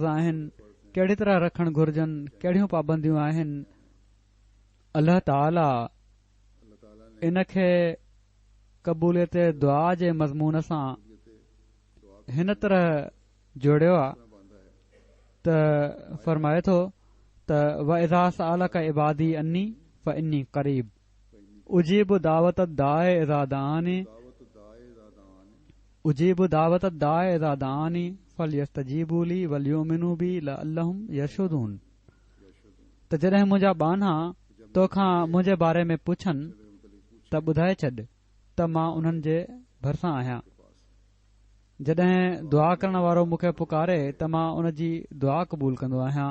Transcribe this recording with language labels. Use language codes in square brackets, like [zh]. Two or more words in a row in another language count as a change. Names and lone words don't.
[sd] आहिनि, कहिड़ी तरह रखणु घुर्जनि, कहिड़ियूं पाबंदियूं आहिनि, अल्लाह ताला इन खे क़बूलियत दुआ जे मज़मून सां हिन तरह जोड़ियो आहे त फरमाए थो त [ar] وإذا سألك عبادي عني فإني قريب أجيب دعوة الداع إذا دعان أجيب دعوة الداع إذا دعان فليستجيبوا لي وليؤمنوا بي لعلهم يرشدون. [sd] त जॾहिं मुंहिंजा बाना तोखां मुंहिंजे बारे में पुछनि त ॿुधाए छॾ त मां उन्हनि जे भरिसां आहियां जॾहिं दुआ करण वारो मूंखे पुकारे त मां उन जी दुआ क़बूल कंदो आहियां।